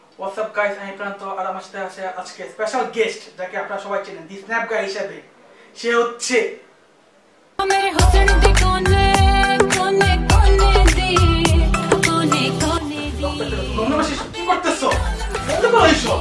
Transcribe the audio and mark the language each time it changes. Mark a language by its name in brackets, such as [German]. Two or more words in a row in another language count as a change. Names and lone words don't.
[English] What's up guys, [Bangla] আমি প্রান্ত আর আমার সাথে আছে আজকে [English] special guest [Bangla] যাকে আপনারা সবাই চেনেন দি স্ন্যাপ গাই হিসেবে। সে হচ্ছে [Punjabi] मेरे हुस्न दे कोने कोने कोने दी कोने कोने दी [Bangla] ধন্যবাদ। কি করতেছো? বন্ধ করো এইসব।